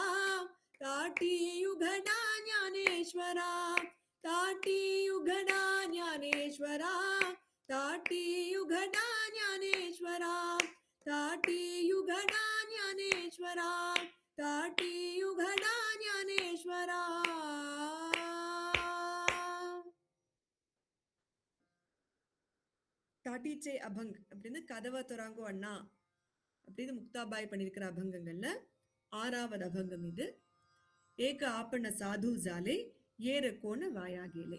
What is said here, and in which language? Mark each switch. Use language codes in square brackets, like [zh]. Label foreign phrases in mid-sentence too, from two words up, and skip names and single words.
[mr] ताटी उघडा ज्ञानेश्वरा. ताटी उघडा ज्ञानेश्वरा. ताटी उघडा ज्ञानेश्वरा. ताटी उघडा ज्ञानेश्वरा. ताटी उघडा ज्ञानेश्वरा. ताटीचे अभंग [ta] அப்படின்னு கதவை துறாங்கோ அண்ணா அப்படின்னு முக்தாபாய் பண்ணியிருக்கிற அபங்கங்கள்ல 6வது அபங்கம் இது. [mr] एक आपण साधू झाले, येर कोण वाया गेले.